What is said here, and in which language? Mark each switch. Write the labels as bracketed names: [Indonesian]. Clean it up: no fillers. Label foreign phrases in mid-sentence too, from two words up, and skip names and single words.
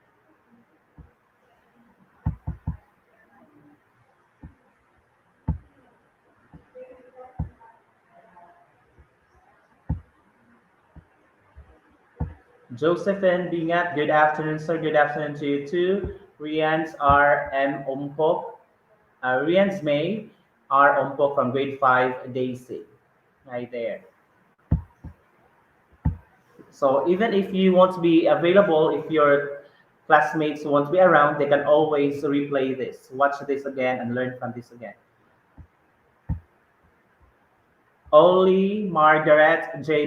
[English] Josephine Bingat, good afternoon, sir. Good afternoon to you too. Rian's R. M. Ompok. Rian's May R. Ompok from grade 5, Daisy. Right there. So even if you want to be available, if your classmates won't be around, they can always replay this, watch this again, and learn from this again. Oli Margaret J.